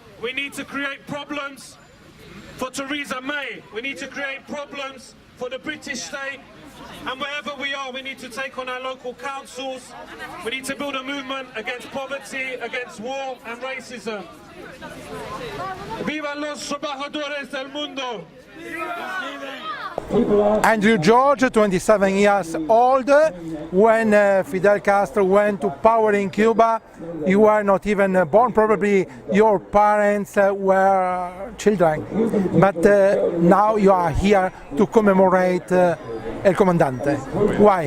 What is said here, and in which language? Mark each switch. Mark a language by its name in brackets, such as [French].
[English] We need to create problems for Theresa May. We need to create problems for the British state. And wherever we are, we need to take on our local councils. We need to build a movement against poverty, against war and racism. [Spanish] ¡Vivan los trabajadores del mundo! [English] Andrew George, 27 years old, when Fidel Castro went to power in Cuba, you were not even born, probably your parents were children, but now you are here to commemorate El Comandante. Why?